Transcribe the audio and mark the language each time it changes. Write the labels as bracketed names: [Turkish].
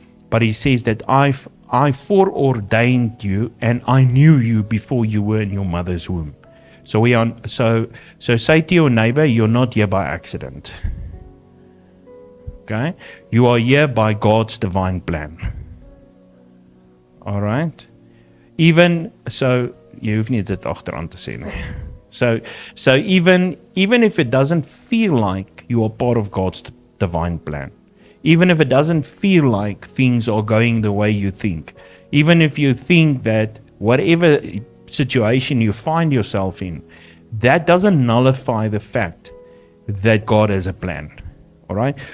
[English] But He says that I foreordained you and I knew you before you were in your mother's womb. So say to your neighbor, you're not here by accident. Okay? You are here by God's divine plan. All right? Even so, [Afrikaans] jy hoef nie dit agteraan te sê nie. [English] So even if it doesn't feel like you are part of God's divine plan, even if it doesn't feel like things are going the way you think, even if you think that whatever situation you find yourself in, that doesn't nullify the fact that God has a plan. All right?